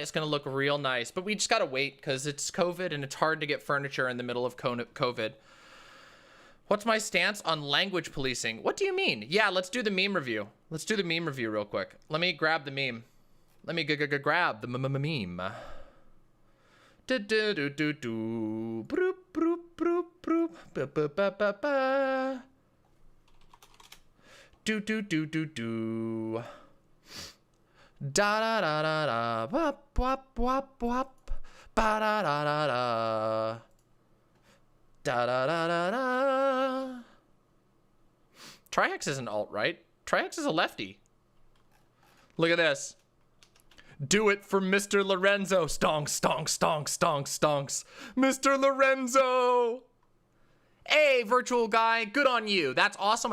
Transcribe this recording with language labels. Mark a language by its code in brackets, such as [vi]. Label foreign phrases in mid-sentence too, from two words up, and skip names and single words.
[en] It's going to look real nice, but we just got to wait because it's COVID and it's hard to get furniture in the middle of COVID. What's my stance on language policing? What do you mean? Yeah, let's do the meme review. Let's do the meme review real quick. Let me grab the meme. Let me grab the meme. Do do do do do. Broop broop broop broop. Ba ba ba ba ba. Do do do do do. Da da da da da. Wap wap wap wap. Ba da da da da. Da da da da da. Trihex is an alt, right? Trihex is a lefty. Look at this. Do it for Mr. Lorenzo. Stonks, stonks, stonks, stonks, stonks. Mr. Lorenzo. Hey, virtual guy. Good on you. That's awesome.